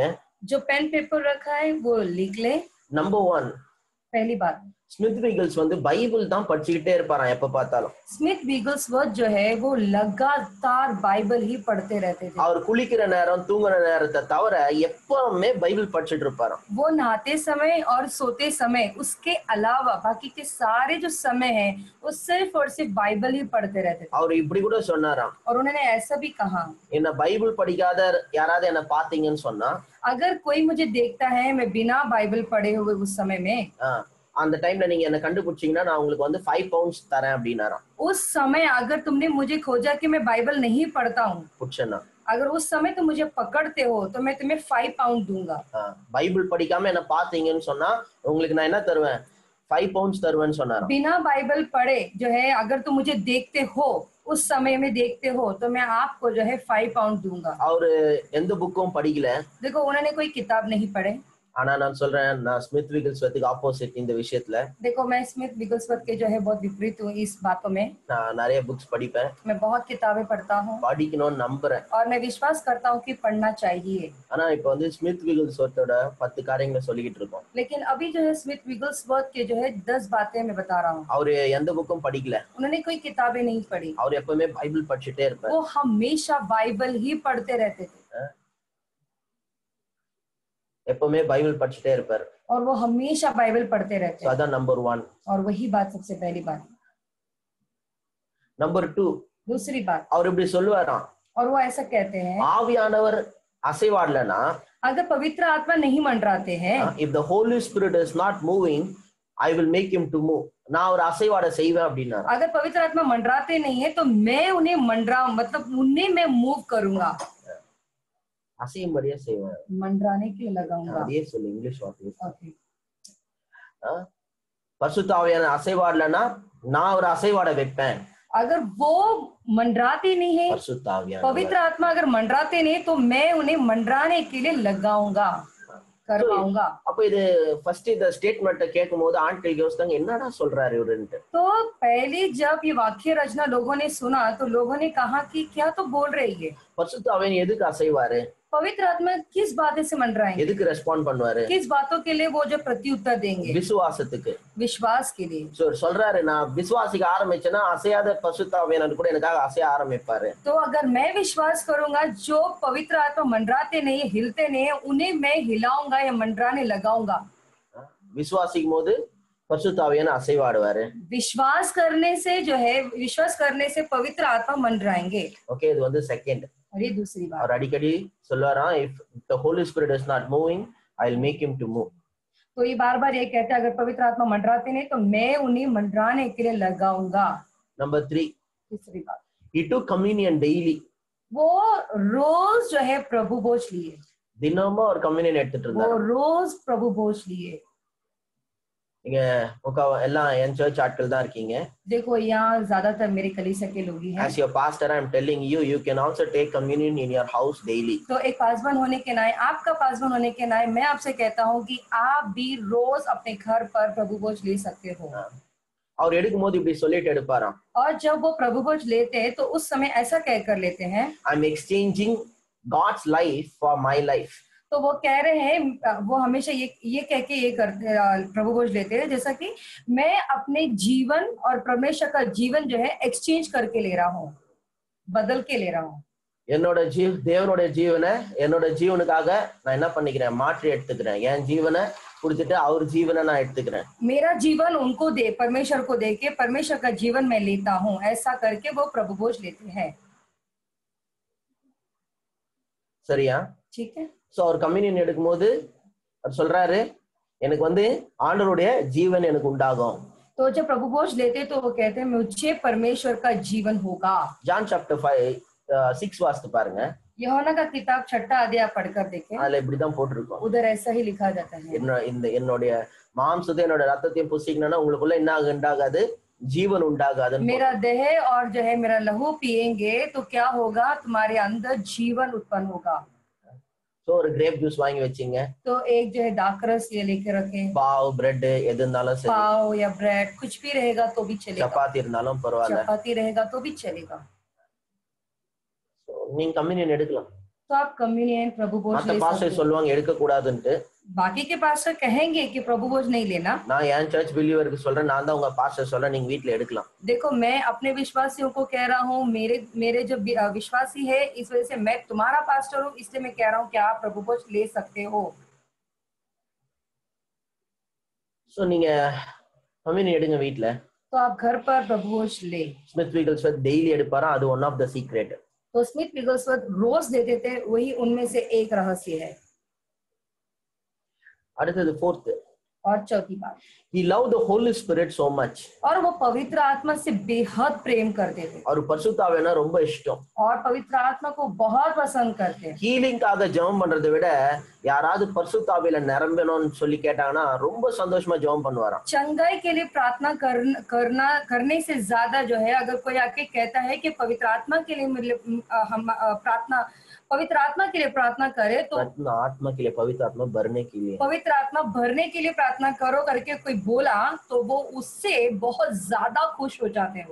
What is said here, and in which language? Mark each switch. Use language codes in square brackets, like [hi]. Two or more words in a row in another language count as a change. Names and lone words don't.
[hi] जो पेन पेपर रखा है वो लिख ले. [ta] நம்பர் 1, [hi] पहली बात, [ta] ஸ்மித் விகில்ஸ் வந்து பைபிள் தான் படிச்சுக்கிட்டே இருப்பாராம் எப்ப பார்த்தாலும். [hi] स्मिथ विगल्सवर्थ जो है वो लगातार बाइबल ही पढ़ते रहते थे. [ta] அவர் குளிக்கிற நேரம் தூங்குற நேரத்தை தவிர எப்பவுமே பைபிள் படிச்சுட்டு இருப்பாராம். [hi] वो नहाते समय और सोते समय उसके अलावा बाकी के सारे जो समय है वो सिर्फ और सिर्फ बाइबल ही पढ़ते रहते थे. [ta] அவர் இப்படி கூட சொன்னாராம், [hi] और उन्होंने ऐसा भी कहा, [ta] என்ன பைபிள் படிக்காத யாராவது என்ன பாத்தீங்கன்னு சொன்னா, [hi] अगर कोई मुझे देखता है मैं बिना बाइबल पढ़े हुए उस समय में, [ta] அந்த டைம்ல நீங்க என்ன கண்டுபிடிச்சீங்கன்னா நான் உங்களுக்கு வந்து 5 பவுண்ட்ஸ் தரேன் அப்படினாராம். [hi] उस समय अगर तुमने मुझे खोजा कि मैं बाइबल नहीं पढ़ता हूँ, [ta] புடிச்சனா [hi] अगर उस समय तुम मुझे पकड़ते हो तो मैं तुम्हें 5 पाउंड दूंगा. [ta] பைபிள் படிக்காம என்ன பாத்தீங்கன்னு சொன்னா உங்களுக்கு நான் என்ன தருவேன், 5 பவுண்ட்ஸ் தருவேன்னு சொன்னாராம். [hi] बिना बाइबल पढ़े जो है अगर तुम मुझे देखते हो, उस समय में देखते हो तो मैं आपको जो है 5 पाउंड दूंगा. [ta] அவரு எந்த புக்கும் படிக்கல. [hi] देखो उन्होंने कोई किताब नहीं पढ़े. [ta] ஆனா நான் சொல்றேன், நான் ஸ்மித் விகில்ஸ்வர்த்துக்கு ஆப்போசிட் இந்த விஷயத்துல. [hi] देखो मैं स्मिथ विगल्सवर्थ के जो है बहुत विपरीत हूँ इस बातों में. [ta] நான் நிறைய புக்ஸ் படிப்பேன். [hi] मैं बहुत किताबें पढ़ता हूँ [ta] படிக்கணும்னு நம்புறேன். [hi] और मैं विश्वास करता हूँ कि पढ़ना चाहिए. [ta] ஆனா இப்போ வந்து ஸ்மித் விகில்ஸ்வர்த்தோட 10 காரியங்களை சொல்லிக்கிட்டு இருக்கோம். [hi] लेकिन अभी जो है स्मिथ विगल्सवर्थ के जो है 10 बातें मैं बता रहा हूँ. [ta] அவரு எந்த புக்கும் படிக்கல. [hi] उन्होंने कोई किताबें नहीं पढ़ी. [ta] அவர் எப்பவுமே பைபிள் படிச்சுட்டே இருப்பார். [hi] वो हमेशा बाइबल ही पढ़ते रहते थे. [ta] எப்பவுமே பைபிள் படிச்சுட்டே இருப்பார். [hi] और वो हमेशा बाइबल पढ़ते रहते हैं. अதான் नंबर 1. और वही बात सबसे पहली बात. नंबर 2, दूसरी बात, [ta] அவர் இப்படி சொல்லுவாராம், [hi] और वो ऐसा कहते हैं, [ta] ஆவியானவர் அசைவாடலனா, [hi] अगर पवित्र आत्मा नहीं मंडराते हैं, [en] if the holy spirit is not moving, I will make him to move. [ta] நான் ஒரு அசைவாட செய்வேன் அப்படினா, [hi] अगर पवित्र आत्मा मंडराते नहीं है तो मैं उन्हें मंडरा मतलब उन्हें मैं मूव करूंगा, [ta] அசையும்படியா செய்வேன். [hi] मंडराने के लिए लगाऊंगा. [ta] அதே சொல்லு இங்கிலீஷ் வார்த்தை. [hi] ओके. [ta] பரிசுத்த ஆவியான அசைவாடலனா நான் ஒரு அசைவாட வைப்பேன். [hi] अगर वो मंडराते नहीं है, [ta] பரிசுத்த ஆவியான [hi] पवित्र आत्मा अगर मंडराते नहीं तो मैं उन्हें मंडराने के लिए लगाऊंगा, करवाऊंगा. [ta] அப்ப இது ஃபர்ஸ்ட் இந்த ஸ்டேட்மென்ட் கேட்கும்போது ஆண்கள் யோசிச்சாங்க, என்னடா சொல்றாரு இவருன்னு. [hi] तो पहले जब ये वाक्य रचना लोगों ने सुना तो लोगों ने कहा कि क्या तो बोल रही है. [ta] பரிசுத்த ஆவியான எதுக்கு அசைவாரு, [hi] पवित्र आत्मा किस बातें से मंडराएंगे, [ta] எதுக்கு ரெஸ்பாண்ட் பண்ணுவாரு, [hi] किस बातों के लिए वो जो प्रत्युत्तर देंगे, [ta] விசுவாசத்துக்கு, [hi] विश्वास के लिए. [ta] சொல்றாரு நான் விசுவாசிக்க ஆரம்பிச்சேன்னா அசையாத பரிசுத்த ஆவியானவர் கூட எனக்காக அசைய ஆரம்பிப்பாரு. [hi] तो अगर मैं विश्वास करूंगा जो पवित्र आत्मा मंडराते नहीं है, हिलते नहीं है, उन्हें मैं हिलाऊंगा या मंडराने लगाऊंगा. [ta] விசுவாசிக்கும் போது பரிசுத்த ஆவியான அசைவாடுவாரு. [hi] विश्वास करने से जो है, विश्वास करने से पवित्र आत्मा मंडराएंगे. [ta] ஓகே, இது வந்து செகண்ட். [hi] और ये दूसरी बात, [ta] அவர் அடிக்கடி சொல்லுவாராம், [en] if the holy spirit is not moving, I will make him to move. [hi] तो ये बार बार ये कहते हैं अगर पवित्र आत्मा मंडराते नहीं तो मैं उन्हें मंडराने के लिए लगाऊंगा. नंबर 3, तीसरी बात, [en] he took communion daily. [hi] वो रोज जो है प्रभु भोज लिए. [ta] தினமும் அவர் கம்யூனியன் எடுத்துட்டு [hi] वो [ta] இருந்தார். [hi] रोज प्रभु भोज लिए. [ta] நீங்க எல்லாம் என் சர்ச் ஆட்கள் தான் இருக்கீங்க. [hi] देखो यहाँ ज्यादातर मेरे कलीसिया के लोग ही हैं. [en] As your pastor, I am telling you, you can also take communion in your house daily. [hi] तो एक पासवान होने के नाते, आपका पासवान होने के नाते मैं आपसे कहता हूँ कि आप भी रोज अपने घर पर प्रभु भोज ले सकते हो. [ta] அவர் எடுக்கும் போது இப்படி சொல்லிட்டு எடுப்பாராம், [hi] और जब वो प्रभु भोज लेते हैं तो उस समय ऐसा कह कर लेते हैं, [en] I am exchanging God's life for my life. [hi] तो वो कह रहे हैं, वो हमेशा ये कह के ये करते प्रभु भोज लेते हैं जैसा कि मैं अपने जीवन और परमेश्वर का जीवन जो है एक्सचेंज करके ले रहा हूँ, बदल के ले रहा हूँ. [ta] என்னோட தேவனுடைய ஜீவனை என்னோட ஜீவனுக்காக நான் என்ன பண்ணிக்கிறேன், மாற்றி எடுத்துக்கிறேன். என் ஜீவனை கொடுத்துட்டு அவர் ஜீவனை நான் எடுத்துக்கிறேன். [hi] मेरा जीवन उनको दे, परमेश्वर को दे के परमेश्वर का जीवन मैं लेता हूँ, ऐसा करके वो प्रभु भोज लेते हैं. [ta] சரியா? [hi] ठीक है. [ta] சோ அவர் கம்யூனியன் எடுக்கும்போது அவர் சொல்றாரு, எனக்கு வந்து ஆண்டவருடைய ஜீவன் எனக்கு உண்டாகும். [hi] तो जब प्रभु भोज लेते तो वो कहते हैं मुझे परमेश्वर का जीवन होगा. [ta] ஜான் சாப்டர் 5:6 வாசித்து பாருங்க. [hi] यूहन्ना का किताब 6 अध्याय पढ़कर देखें. [ta] அதுல இப்படிதான் போட்டிருக்கும். [hi] उधर ऐसा ही लिखा जाता है, [ta] என்னுடைய மாம்சத்தை என்னோட ரத்தத்தையும் புசிக்கணும்னா உங்களுக்குள்ள என்ன உண்டாகாது, ஜீவன் உண்டாகாது. [hi] मेरा देह और जो है मेरा लहू पिएंगे तो क्या होगा, तुम्हारे अंदर जीवन उत्पन्न होगा. [ta] சோ ஒரு கிரேப் ஜூஸ் வாங்கி வச்சீங்க, [hi] तो एक जो है दाखरस ये लेके रखें, [ta] பாவ் பிரெட் எது இருந்தாலும் சரி, [hi] पाव या ब्रेड कुछ भी रहेगा तो भी चलेगा, [ta] சப்பாத்தி இருந்தாலும் பரவாயில்ல, [hi] चपाती रहेगा तो भी चलेगा। [ta] So, நீங்க கம்யூனியன் எடுக்கலாம். [hi] तो आप कम्युनियन प्रभु भोज [ta] மத்த [hi] ले [ta] பாஸ்டர் [hi] सकते हैं। [ta] சொல்லுவாங்க எடுக்க கூடாதுன்ட்டு. [hi] बाकी के पास्टर कहेंगे कि प्रभु भोज नहीं लेना। [ta] நான் என் சர்ச் பிலீவருக்கு சொல்றேன், நான் தான் உங்க பாஸ்டர் சொல்றேன், நீங்க வீட்ல எடுக்கலாம். [hi] देखो मैं अपने विश्वासियों को कह रहा हूँ, मेरे जो विश्वासी है इस वजह से मैं तुम्हारा पास्टर हूँ, इसलिए मैं कह रहा हूँ कि आप प्रभु भोज ले सकते हो। [ta] சோ நீங்க கம்யூனியன் எடுங்க வீட்ல. [hi] तो आप घर पर प्रभु भोज ले। [ta] ஸ்மித் விகல்ஸ்வர்த் டெய்லி எடுப்பாரா, அது [en] one of the secret. [hi] तो स्मिथ विगलस्वर्थ रोज देते थे, वही उनमें से एक रहस्य है। [ta] அடுத்தது फोर्थ, [hi] और चौथी बात, [en] he loved the Holy Spirit so much. [hi] और वो पवित्र आत्मा से बेहद प्रेम करते थे, [ta] और பரிசுத்த ஆவியானவரை ரொம்ப இஷ்டம். [hi] और पवित्र आत्मा को बहुत पसंद करते हैं। [ta] ஹீலிங்காக ஜெபம் பண்றதை விட யாராவது பரிசுத்த ஆவியில நிரம்பணும்னு சொல்லி கேட்டாங்கன்னா ரொம்ப சந்தோஷமா ஜெபம் பண்ணுவாராம். [hi] चंगाई के लिए प्रार्थना करने से ज्यादा जो है, अगर कोई आके कहता है कि पवित्र आत्मा के लिए हम पवित्र आत्मा के लिए प्रार्थना करे, तो आत्मा के लिए पवित्र आत्मा भरने के लिए, पवित्र आत्मा भरने के लिए प्रार्थना करो करके कोई बोला तो वो उससे बहुत ज्यादा खुश हो जाते हैं।